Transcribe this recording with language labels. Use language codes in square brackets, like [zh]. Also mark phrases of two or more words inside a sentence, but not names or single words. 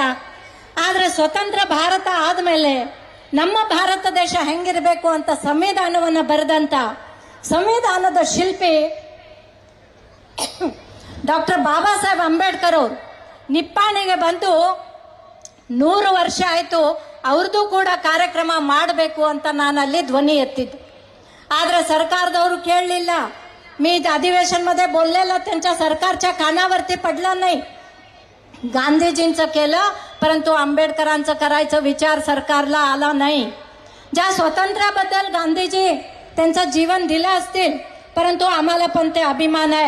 [kn] ಆದರೆ ಸ್ವತಂತ್ರ ಭಾರತ ಆದಮೇಲೆ ನಮ್ಮ ಭಾರತ ದೇಶ ಹೆಂಗಿರಬೇಕು ಅಂತ ಸಂವಿಧಾನವನ್ನು ಬರೆದಂತ ಸಂವಿಧಾನದ ಶಿಲ್ಪಿ ಡಾಕ್ಟರ್ ಬಾಬಾ ಸಾಹೇಬ್ ಅಂಬೇಡ್ಕರ್ ಅವರು ನಿಪ್ಪಾಣಿಗೆ ಬಂದು 100 ವರ್ಷ ಆಯಿತು, ಅವ್ರದ್ದು ಕೂಡ ಕಾರ್ಯಕ್ರಮ ಮಾಡಬೇಕು ಅಂತ ನಾನು ಅಲ್ಲಿ ಧ್ವನಿ ಎತ್ತಿದ್ದೆ. ಆದರೆ सरकारदವರು ಕೇಳಲಿಲ್ಲ. [mr] मी अधिवेशन मध्ये बोललेलं त्यांच्या सरकारच्या कानावरती पडलं नाही. गांधीजींचं केलं, परंतु आंबेडकरांचं करायचं विचार सरकारला आला नाही. ज्या स्वातंत्र्याबद्दल गांधीजी त्यांचं जीवन दिलं असतील, परंतु आम्हाला पण ते अभिमान आहे.